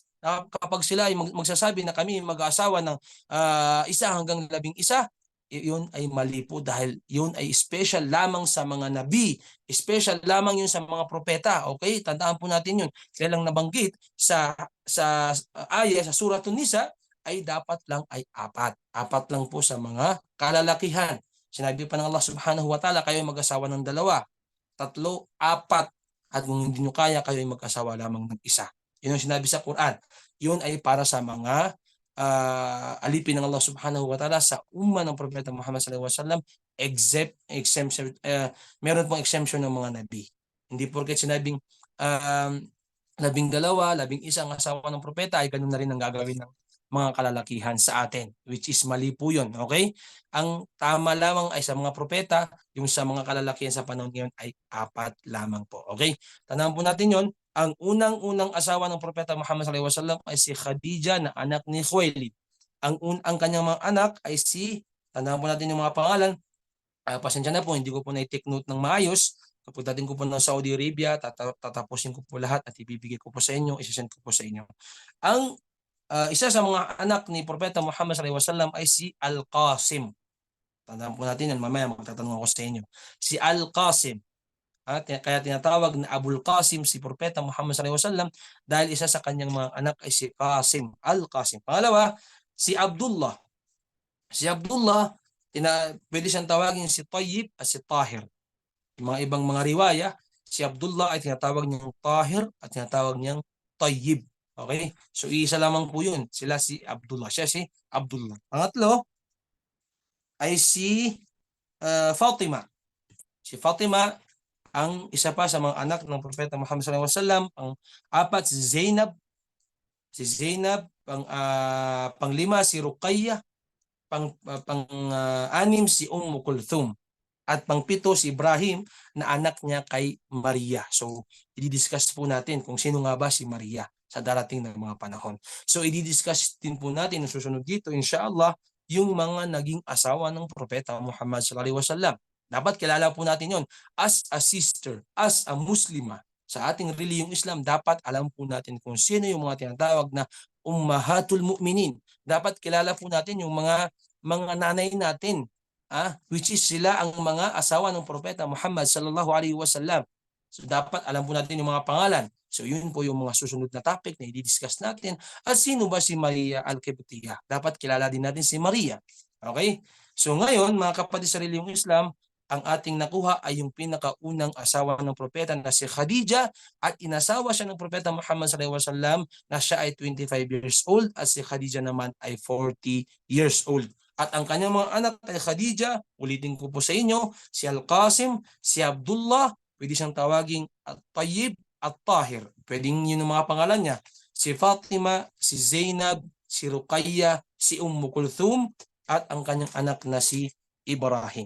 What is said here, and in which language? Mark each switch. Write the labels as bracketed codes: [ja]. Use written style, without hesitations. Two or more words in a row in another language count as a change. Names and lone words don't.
[tl] Kapag sila ay magsasabi na kami mag-asawa ng 1 hanggang 11, yun ay mali po, dahil yun ay special lamang sa mga nabi. Special lamang yun sa mga propeta. Okay? Tandaan po natin yun. Kaya lang nabanggit sa ayah sa Suratun Nisa, ay dapat lang ay 4. 4 lang po sa mga kalalakihan. Sinabi pa ng [ar] Allah subhanahu wa ta'ala, [tl] kayo ay mag-asawa ng 2, 3, 4. At kung hindi nyo kaya, kayo ay mag-asawa lamang ng 1. Yun ang sinabi sa Quran. Yun ay para sa mga alipin ng [ar] Allah subhanahu wa ta'ala [tl] sa umma ng Propeta Muhammad [ar] sallallahu alaihi wasallam, [tl] exemption, meron pong exemption ng mga nabi. Hindi porket sinabing 12, 11 ang asawa ng propeta ay ganun na rin ang gagawin ng mga kalalakihan sa atin, [en] which is [tl] mali po yun. Okay? Ang tama lamang ay sa mga propeta, yung sa mga kalalakihan sa panahon ngayon ay 4 lamang po. Okay? Tandaan po natin yun. Ang unang-unang asawa ng Propeta Muhammad [ar] sallallahu alaihi wasallam [tl] ay si Khadija na anak ni Khuwailid. Ang kanyang mga anak ay tandaan po natin yung mga pangalan. Pasensya na po, hindi ko po na-take note ng maayos. Kapag dating ko po ng Saudi Arabia, tatapusin ko po lahat at ibibigay ko po sa inyo, isasend ko po sa inyo. Ang isa sa mga anak ni Propeta Muhammad [ar] sallallahu alaihi wasallam [tl] ay si Al-Qasim. Tandaan po natin yan, mamaya magtatanong ako sa inyo. Si Al-Qasim. Kaya tinatawag na Abul Qasim si Propeta Muhammad [ar] sallallahu alaihi wasallam [tl] dahil isa sa kanyang mga anak ay si Qasim, Al-Qasim. Pangalawa, si Abdullah. Si Abdullah, pwede siyang tawagin si Tayyib at si Tahir. Yung mga ibang mga riwaya, si Abdullah ay tinatawag niyang Tahir at tinatawag niyang Tayyib. Okay? So isa lamang po yun. Sila si Abdullah. Siya si Abdullah. Pangatlo, ay si Fatima. Si Fatima ang isa pa sa mga anak ng Propeta Muhammad [ar] sallallahu alaihi wasallam. [tl] Ang apat si Zainab. Si Zainab, panglima si Ruqayyah, anim si Kulthum. At pangpito si Ibrahim na anak niya kay Maria. So, i-discuss po natin kung sino nga ba si Maria sa darating na mga panahon. So, i-discuss din po natin ang susunod dito, inshallah, yung mga naging asawa ng Propeta Muhammad [ar] sallallahu alaihi wasallam. [tl] Dapat kilala po natin yon [en] as a sister, as a Muslima. [tl] Sa ating reliyong Islam, dapat alam po natin kung sino yung mga tinatawag na [ar] Ummahatul Mu'minin. [tl] Dapat kilala po natin yung mga nanay natin, [en] which is [tl] sila ang mga asawa ng Propeta Muhammad [ar] sallallahu alaihi wasallam. [tl] So dapat alam po natin yung mga pangalan. So yun po yung mga susunod na topic na i-discuss natin. At sino ba si Maria Al-Qibtiyah? Dapat kilala din natin si Maria. Okay? So ngayon, mga kapatid sa reliyong Islam, ang ating nakuha ay yung pinakaunang asawa ng propeta na si Khadija, at inasawa siya ng Propeta Muhammad [ar] sallallahu alaihi wasallam [tl] na siya ay 25 [en] years old [tl] at si Khadija naman ay 40 [en] years old. [tl] At ang kanyang mga anak ay Khadija, ulitin ko po sa inyo, si Al-Qasim, si Abdullah, pwede siyang tawaging At-Tayyib, At-Tahir. Pwedeng yun ang mga pangalan niya. Si Fatima, si Zainab, si Ruqayyah, si Kulthum, at ang kanyang anak na si Ibrahim.